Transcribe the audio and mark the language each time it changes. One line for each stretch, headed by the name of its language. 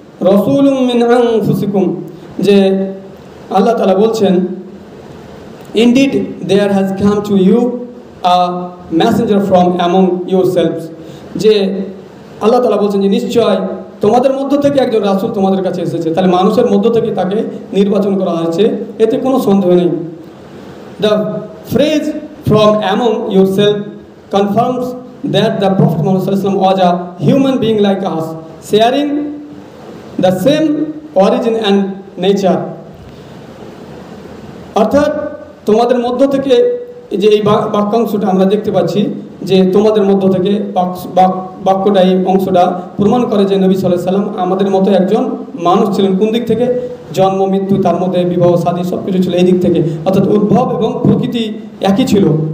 Arabic: রাসূলুম মিন আনফুসিকুম,
Bangla: যে আল্লাহ তাআলা বলছেন
English: indeed there has come to you a messenger from among yourselves,
Bangla: যে আল্লাহ তাআলা বলছেন যে নিশ্চয় তোমাদের মধ্য থেকে একজন রাসূল তোমাদের কাছে এসেছে। তাহলে মানুষের মধ্য থেকে তাকে নির্বাচন করা হয়েছে, এতে কোনো সন্দেহ নেই।
English: The phrase from among yourself confirms that the Prophet Muhammad sallallahu alaihi wasallam was a human being like us, sharing the same origin and nature.
Bangla: অর্থাৎ তোমাদের মধ্য থেকে যে এই বাক্যাংশটা আমরা দেখতে পাচ্ছি যে তোমাদের মধ্য থেকে বাক্যটা এই অংশটা প্রমাণ করে যে নবী সাল্লাল্লাহু আলাইহি সাল্লাম আমাদের মতো একজন মানুষ ছিলেন। কোন দিক থেকে? জন্ম মৃত্যু, তার মধ্যে বিবাহ শাদী সব কিছু ছিল এই দিক থেকে, অর্থাৎ উদ্ভব এবং প্রকৃতি একই ছিল।